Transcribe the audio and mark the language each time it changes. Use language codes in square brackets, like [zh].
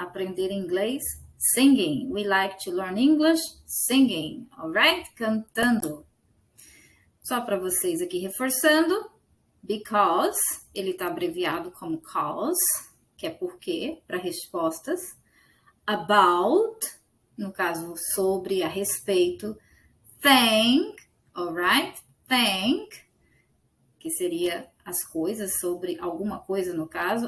[pt] Aprender inglês singing. [en] We like to learn English singing, alright? [pt] Cantando. Só para vocês aqui reforçando, because, ele está abreviado como cause, que é porque, para respostas. About, no caso, sobre, a respeito. Thank, alright? Thank, que seria as coisas, sobre alguma coisa no caso.